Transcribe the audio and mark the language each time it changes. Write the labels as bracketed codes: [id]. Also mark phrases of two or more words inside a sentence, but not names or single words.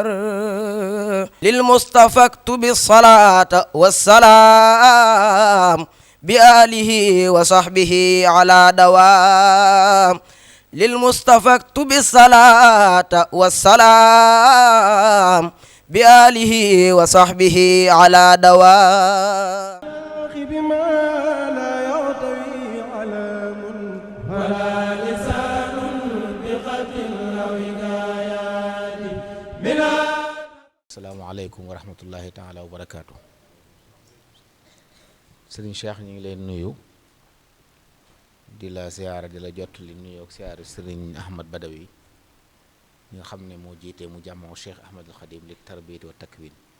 [ar] للمصطفى اكتب الصلاة والسلام بآله وصحبه على دوام. للمصطفى اكتب الصلاة والسلام بآله وصحبه على دوام. السلام عليكم ورحمة الله تعالى وبركاته. [wo] Sëriñ Cheikh ñu ngi leen nuyu di la siyaara di la jot li nuyu ak siyaara Sëriñ Ahmad Badawi ñi nga xam ne moo jiite mu jàmmoo Cheikh Ahmadul Xadim [ar] للتربية والتكوين.